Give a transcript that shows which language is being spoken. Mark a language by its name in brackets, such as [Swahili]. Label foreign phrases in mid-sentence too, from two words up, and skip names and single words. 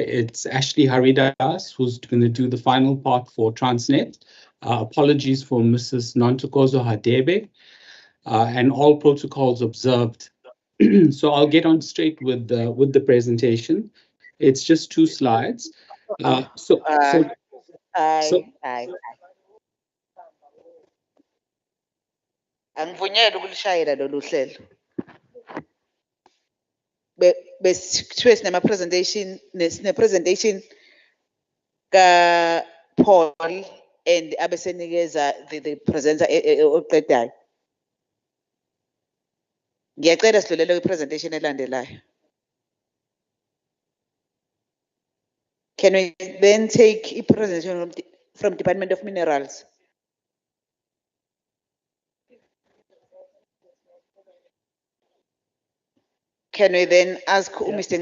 [English] It's Ashley Haridas who's going to do the final part for Transnet. Apologies for Mrs. Nontokozo Hadebe, and all protocols observed. So I'll get on straight with the presentation. It's just 2 slides. [Zulu] Angivunyelwa ukulishayela lolu hlelo. Besithiwe sine-presentation ka-Paul and abesenikeza [English] the presenter [Zulu] oqedayo. Ngiyacela sidlulele kwi-presentation elandelayo. [English] Can we then take a presentation from Department of Minerals? Can we then ask Mr.